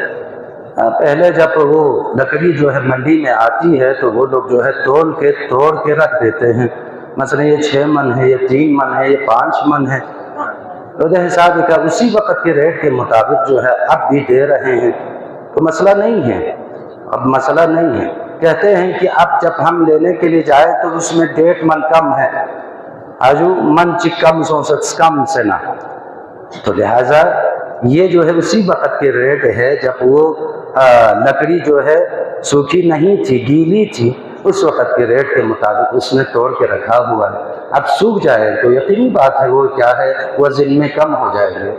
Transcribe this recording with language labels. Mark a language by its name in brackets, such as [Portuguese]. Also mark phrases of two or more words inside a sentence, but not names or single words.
[Urdu] پہلے جب وہ لکڑی جو ہے منڈی میں آتی ہے تو وہ لوگ جو ہے توڑ کے رکھ دیتے ہیں مثلا یہ 6 من ہے یہ 3 من ہے یہ 5 من ہے تو حساب کا اسی وقت کے ریٹ کے مطابق جو ہے اب بھی دے رہے ہیں تو مسئلہ نہیں ہے. اب مسئلہ نہیں ہے کہتے ہیں کہ اب جب ہم لینے کے لیے جائیں تو اس میں 1.5 من کم ہے آجو من چکم سوسٹ کم سے نہ تو لہٰذا یہ جو ہے اسی وقت کے ریٹ ہے جب وہ لکڑی جو ہے سوکھی نہیں تھی گیلی تھی اس وقت کے ریٹ کے مطابق اس نے توڑ کے رکھا ہوا ہے. اب سوکھ جائے تو یقینی بات ہے وہ کیا ہے وزن میں کم ہو جائے گے.